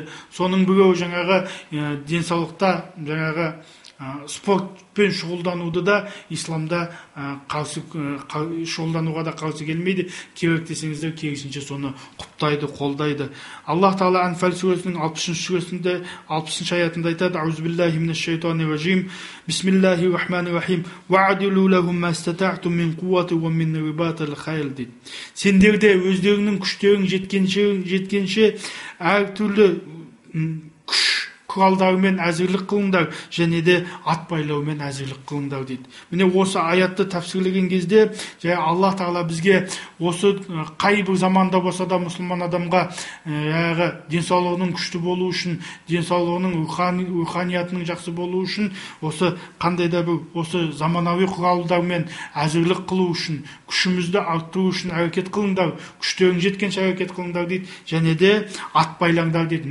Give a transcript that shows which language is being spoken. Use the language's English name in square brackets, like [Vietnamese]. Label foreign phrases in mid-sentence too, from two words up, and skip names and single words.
[Kazakh] Соның біреуі денсаулықта спортпен шұғылдануды да исламда шұғылдануға да қарсы келмейді. Керек десеңіздер, керісінше соны құптайды, қолдайды. Аллах Тағала Анфал сүресінің 60 аятында айтады: [Arabic] أعوذ بالله من الشيطان الرجيم. بسم الله الرحمن الرحيم. وأعدوا لهم ما استطعتم من قوة ومن رباط الخيل дейді. [Kazakh] Сендер де өздеріңнің күштерің жеткенше әртүрлі құралдармен әзірлік қылыңдар, және де ат байлаумен әзірлік қылыңдар дейді. Міне осы аятты тәпсірлеген кезде, Аллах Тағала бізге осы қай бір заманда болса да мұсылман адамға денсаулығының күшті болу үшін, денсаулығының руханиятының жақсы болу үшін, осы қандай да бір осы заманауи құралдармен әзірлік қылу үшін, күшімізді арттыру үшін әрекет қылыңдар, күштерің жеткенше әрекет қылыңдар дейді, және де ат байлаңдар дейді.